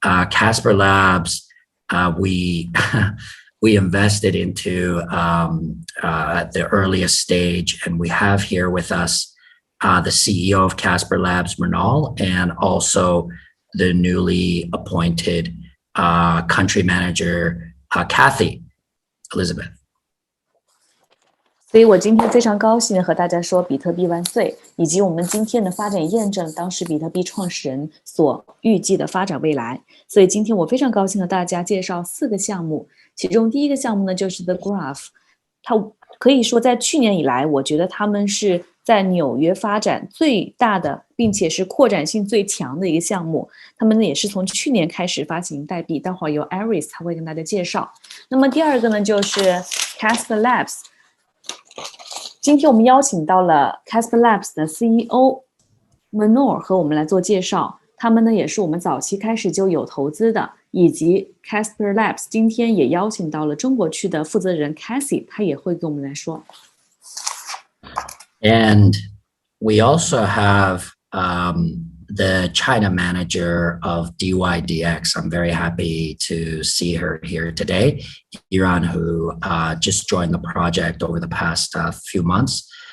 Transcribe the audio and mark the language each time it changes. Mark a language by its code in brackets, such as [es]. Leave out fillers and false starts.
[en] Casper Labs, we invested into at the earliest stage, and we have here with us the CEO of Casper Labs, Mrinal, and also the newly appointed country manager, Kathy Elizabeth. [zh] 所以我今天非常高兴和大家说比特币万岁，以及我们今天的发展验证当时比特币创始人所预计的发展未来。所以今天我非常高兴和大家介绍4个项目，其中第一个项目呢就是 The Graph，它可以说在去年以来，我觉得他们是在纽约发展最大的，并且是扩展性最强的一个项目。他们呢也是从去年开始发行代币，待会儿由 Iris 他会跟大家介绍。那么第二个呢就是 Casper Labs。今天我们邀请到了 Casper Labs 的 CEO Manor 和我们来做介绍。他们呢也是我们早期开始就有投资的，以及 Casper Labs 今天也邀请到了中国区的负责人 Cassie， 他也会跟我们来说。 [en] And we also have the China manager of DYDX. I'm very happy to see her here today. Iran, who just joined the project over the past few months.